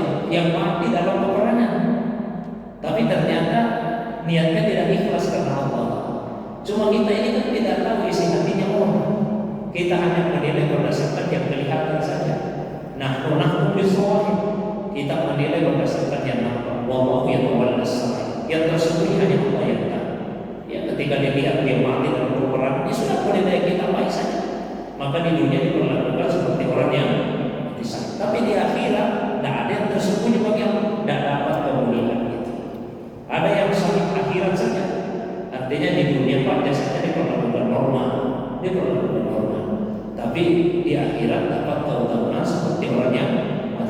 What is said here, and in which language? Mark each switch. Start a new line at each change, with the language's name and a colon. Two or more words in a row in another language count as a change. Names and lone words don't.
Indonesian: Yang mati dalam peperangan, tapi ternyata niatnya tidak ikhlas karena Allah. Cuma kita ini kan tidak tahu isi hatinya orang. Kita hanya menilai berdasarkan yang kelihatan saja.
Arabic: نحن بالظواهر.
Indonesian: Kita menilai berdasarkan yang nampak.
Arabic: والله يتولى السرائر.
Indonesian: Yang tersembunyi hanya Allah yang tahu. Ya, ketika dilihat dia mati dalam peperangan, ya sudah menilai kita baik saja. Maka di dunia diperlakukan seperti orang yang mati syahid. Tapi di akhirat tidak ada yang tersembunyi bagi Allah, tidak dapat kemuliaan itu. Ada yang syahid akhirat saja. Artinya di dunia Pak jasanya diperlakukan normal, tapi di akhirat dapat keutamaan seperti orang yang mati.